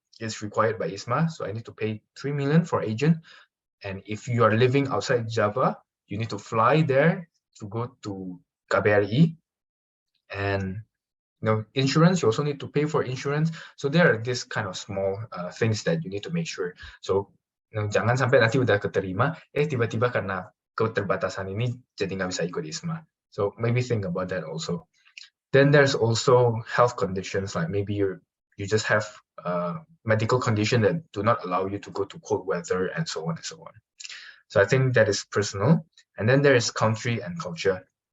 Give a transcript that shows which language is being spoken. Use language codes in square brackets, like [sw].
[en] It's required by ISMA, so I need to pay 3 million for agent. And if you are living outside Java, you need to fly there to go to KBRI. And insurance, you also need to pay for insurance. So there are this kind of small things that you need to make sure. [id] So jangan sampai nanti udah keterima, tiba-tiba karena keterbatasan ini jadi nggak bisa ikut ISMA. [en] So maybe think about that also. Then there's also health conditions, like maybe you just have medical condition that do not allow you to go to cold weather and so on and so on. So I think that is personal. And then there is country and culture.